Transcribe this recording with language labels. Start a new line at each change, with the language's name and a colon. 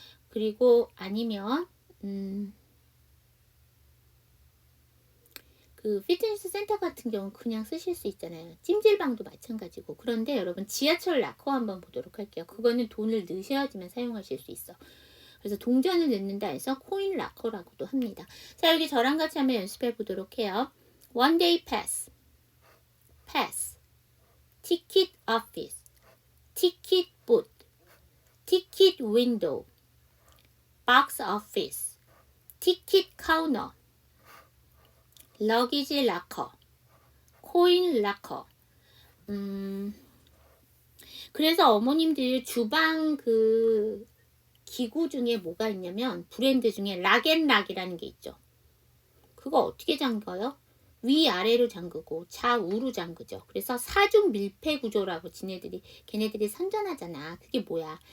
Korean: 그리고 아니면 그 피트니스 센터 같은 경우는 그냥 쓰실 수 있잖아요. 찜질방도 마찬가지고. 그런데 여러분 지하철 락커 한번 보도록 할게요. 그거는 돈을 넣으셔야지만 사용하실 수 있어. 그래서 동전을 넣는다 해서 코인 락커라고도 합니다. 자, 여기 저랑 같이 한번 연습해 보도록 해요.
English: One day pass, pass, ticket office, ticket booth, ticket window, box office, ticket counter, luggage locker, coin locker.
Korean: 그래서 어머님들 주방 그 기구 중에 뭐가 있냐면 브랜드 중에 락앤락이라는 게 있죠. 그거 어떻게 잠가요? 위아래로 잠그고 좌우로 잠그죠. 그래서 사중 밀폐 구조라고 걔네들이 선전하잖아. 그게 뭐야?